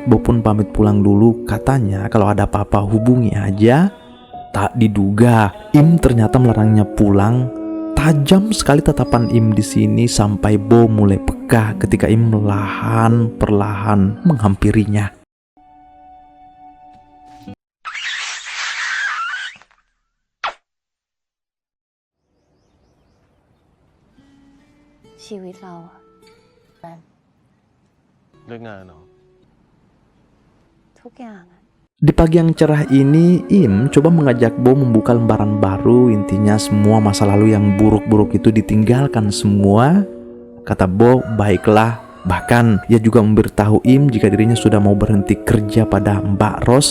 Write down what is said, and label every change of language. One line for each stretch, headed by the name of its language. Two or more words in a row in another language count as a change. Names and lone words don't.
Indonesian: Bo pun pamit pulang dulu. Katanya kalau ada apa-apa hubungi aja. Tak diduga Im ternyata melarangnya pulang. Tajam sekali tatapan Im di sini sampai Bo mulai peka ketika Im perlahan menghampirinya.
Thai: ชีวิตเราอะ เรื่องงานเหรอ ทุกอย่างอะ
Indonesian: Di pagi yang cerah ini, Im coba mengajak Bo membuka lembaran baru. Intinya semua masa lalu yang buruk-buruk itu ditinggalkan semua. Kata Bo, baiklah. Bahkan ia juga memberitahu Im jika dirinya sudah mau berhenti kerja pada Mbak Ros.